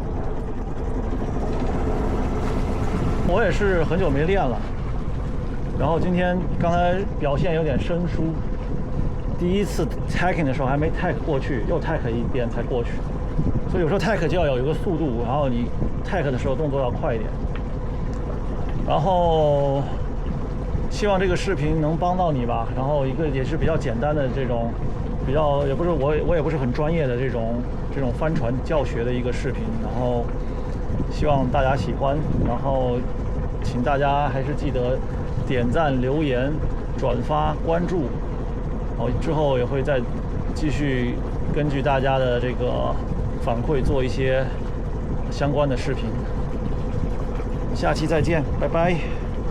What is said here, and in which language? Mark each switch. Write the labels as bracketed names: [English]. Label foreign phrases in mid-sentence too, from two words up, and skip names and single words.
[Chinese] 我也是很久沒練了，然後剛才表現有點生疏，第一次 tacking 的時候還沒 tack 過去，又 tack 一遍才過去，所以有時候 tack 就要有一個速度，然後你 tack 的時候动作要快一點。然後希望這個視頻能幫到你吧，然後一個也是比較簡單的這種，我也不是很專業的這種帆船教學的一個視頻，然後希望大家喜歡，然後請大家還是記得點讚、留言、轉發、關注，然後之後也會再繼續根據大家的這個反饋做一些相關的視頻。下期再見，拜拜。